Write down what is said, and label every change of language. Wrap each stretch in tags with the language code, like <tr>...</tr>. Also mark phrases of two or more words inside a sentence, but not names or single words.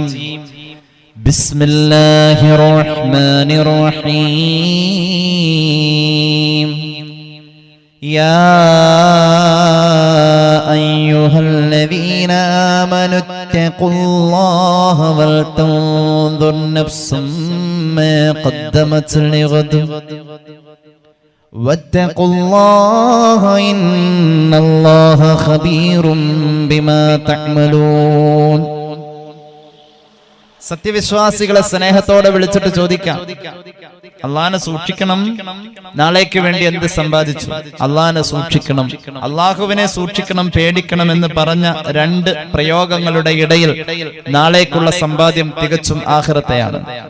<ar>بسم الله الرحمن الرحيم. يا أيها الذين آمنوا اتقوا الله ولتنظر نفس ما قدمت لغد واتقوا الله إن الله خبير بما تعملون.</ar> <ml>സത്യവിശ്വാസികളെ സ്നേഹത്തോടെ വിളിച്ചിട്ട് ചോദിക്കാം, അള്ളാനെ സൂക്ഷിക്കണം, നാളേക്ക് വേണ്ടി എന്ത് സമ്പാദിച്ചു? അള്ളാനെ സൂക്ഷിക്കണം, അള്ളാഹുവിനെ സൂക്ഷിക്കണം, പേടിക്കണം എന്ന് പറഞ്ഞ രണ്ട് പ്രയോഗങ്ങളുടെ ഇടയിൽ നാളേക്കുള്ള സമ്പാദ്യം തികച്ചും ആഖിറത്തെയാണ്.</ml>